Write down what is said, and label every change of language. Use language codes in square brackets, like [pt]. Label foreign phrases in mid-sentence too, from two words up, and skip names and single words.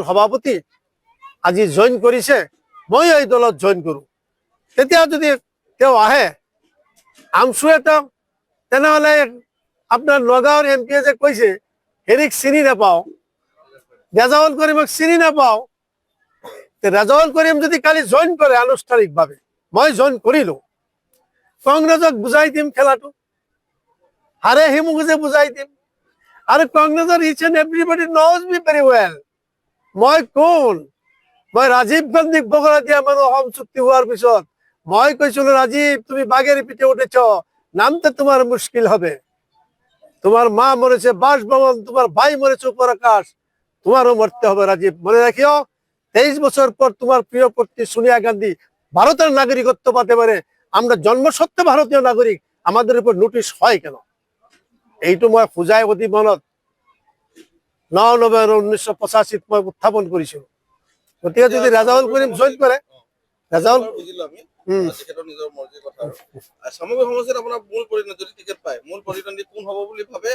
[as] সভাপতি আজি জইন কৰিছে, মই এই দলত জইন কৰোঁ, তেতিয়া যদি তেওঁ আহে আমচুৱে তেওঁ, তেনেহ'লে আপোনাৰ নগাঁৱৰ MP যে কৈছে হেৰিক চিনি নাপাওঁ, ৰেজাউল কৰিমক চিনি নাপাওঁ, ৰেজাউল কৰিম যদি কালি জইন কৰে আনুষ্ঠানিকভাৱে, মই জইন কৰিলোঁ, কংগ্ৰেছক বুজাই দিম খেলাটো, হাৰে হিমুক যে বুজাই দিম। আৰু কংগ্ৰেছৰ [en] is and everybody knows me very well, [as] মই কোন। মই ৰাজীৱ গান্ধীক বগৰা দিয়া মানুহ অসম চুক্তি হোৱাৰ পিছত মই কৈছিলো, [bn] ৰাজীৱ তুমি বাঘের পিঠে উঠেছ, নামতে তোমার মুশকিল হবে, তোমার মা মরেছে বাসভবন, তোমার ভাই মরেছে উপর আকাশ, তোমারও মরতে হবে রাজীব। মনে রাখিও 23 বছর পর তোমার প্রিয় পত্নী সোনিয়া গান্ধী ভারতের নাগরিকত্ব পাতে পারে, আমরা জন্মসত্ত্বে ভারতীয় নাগরিক, আমাদের উপর নোটিশ হয় কেন? [as] এইটো মই ফুজাই অধিবনত 9 নৱেম্বৰ 1985 মই উত্থাপন কৰিছিলো। গতিকে যদি ৰেজাউল কৰিম জইন কৰে, ৰেজাউল নিজৰ মৰ্জিৰ কথা। সামগ্ৰিক সমষ্টিত আপোনাৰ মূল পৰিণতি যদি টিকেট পায়, মূল পৰিণতি কোন হ'ব বুলি ভাবে?